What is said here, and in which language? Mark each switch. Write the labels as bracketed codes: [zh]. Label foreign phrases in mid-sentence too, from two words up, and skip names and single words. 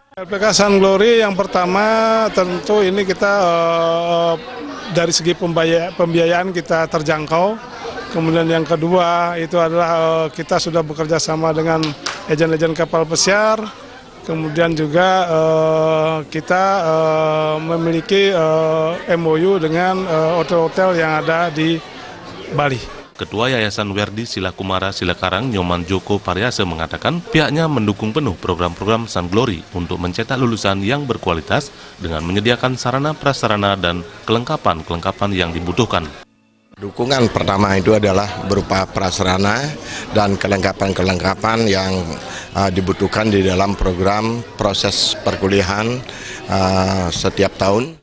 [id] LPK Sun Glory yang pertama tentu ini kita dari segi pembiayaan kita terjangkau. Kemudian yang kedua itu adalah kita sudah bekerja sama dengan agen-agen kapal pesiar. Kemudian juga kita memiliki MOU dengan hotel-hotel yang ada di Bali. Ketua Yayasan Werdi Sila Kumara Silakarang Nyoman Joko Pariase mengatakan pihaknya mendukung penuh program-program Sun Glory untuk mencetak lulusan yang berkualitas dengan menyediakan sarana prasarana dan kelengkapan yang dibutuhkan. Dukungan pertama itu adalah berupa prasarana dan kelengkapan yang dibutuhkan di dalam program proses perkuliahan setiap tahun.